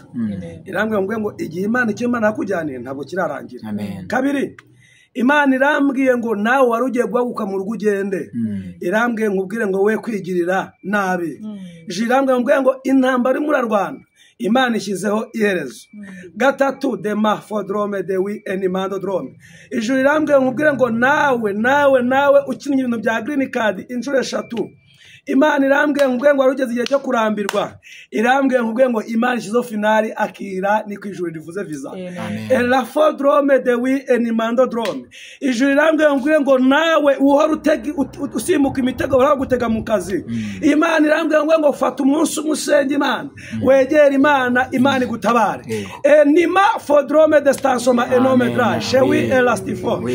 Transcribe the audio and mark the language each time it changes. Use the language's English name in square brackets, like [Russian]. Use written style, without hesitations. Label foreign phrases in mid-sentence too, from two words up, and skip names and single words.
[Kinyarwanda] Irambwiye ngo igihe Imana icyo Imana yakujyaniye ntabwo kirarangira. Kabiri, Imana irambwiye ngo nawe wari ugiye guhaguka mu rugo ugende. Irambwiye ngo ubwire ngo we kwigirira nabi. Irambwiye ngo intambara irimo urarwana Imana ishyizeho iherezo. Gatatu, dema fodrome de wi enimando drome. Ijuru irambwiye ngo ubwire ngo nawe ukinnye ibintu bya [English] green card [Kinyarwanda] inshuro 3. Imana irambwiye ngo wari ugeze igihe cyo kurambirwa. Irambwiye ngo Imana ishyizeho finali akira ni ku ijuru rivuze visa. La fodrome de wi enimando drome. Ijuru irambwiye ngo nawe uhora usimbuka imitego baragutega mu kazi. Imana irambwiye ngo fata umunsi umusenga Imana, wegera Imana igutabare. Enima fodrome de stansoma enome dry shewi elastifo.